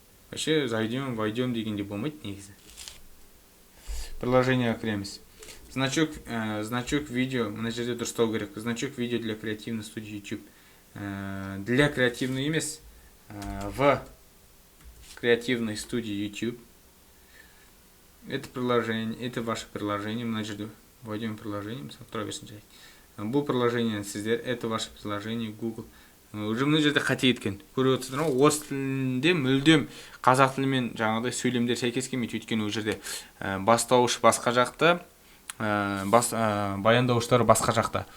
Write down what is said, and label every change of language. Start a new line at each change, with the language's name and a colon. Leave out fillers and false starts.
Russian: Вообще, зайдем, войдем
Kazakh: дегенде болмайды негізі. Приложение кіреміз. Значок видео, мына жерде дұрыстау керек.
Russian: Значок видео для креативной студии YouTube. Для креативной емес, в креативной студии YouTube. Это приложение, это ваше приложение.
Kazakh: Мына жерде
Russian: войдем в приложение,
Kazakh: мысалы, тұра берсін жай. Бұл приложение сіздер,
Russian: это ваше приложение
Kazakh: Google. Уже мына жерде қате еткен. Көріп отырсыздар ма? Орыс тілінде мүлдем қазақ тілімен жаңағыдай сөйлемдер сәйкес келмейді. Өйткені ол жерде бастауыш басқа жақта, баяндауыштары басқа жақта.